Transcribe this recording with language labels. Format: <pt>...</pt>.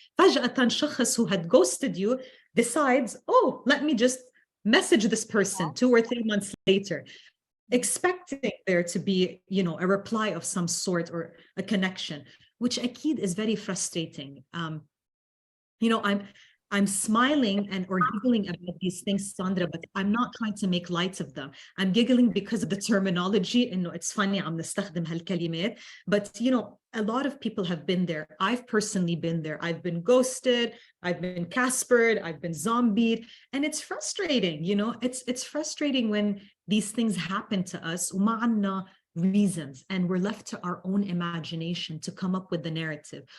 <ar>فجأة شخص</ar> <en>who had ghosted you decides, oh, let me just message this person 2 or 3 months later, expecting there to be, you know, a reply of some sort or a connection, which</en> <ar>أكيد</ar> <en>is very frustrating. You know, I'm smiling and or giggling about these things, Sandra, but I'm not trying to make light of them. I'm giggling because of the terminology.</en> <ar>إنه</ar> <en>it's funny</en> <ar>عم نستخدم هالكلمات.</ar> <en>But you know, a lot of people have been there. I've personally been there. I've been ghosted. I've been Caspered. I've been zombied, and it's frustrating. You know, it's frustrating when these things happen to us.</en> <ar>وما عنا</ar> <en>reasons, and we're left to our own imagination to come up with the narrative.</en>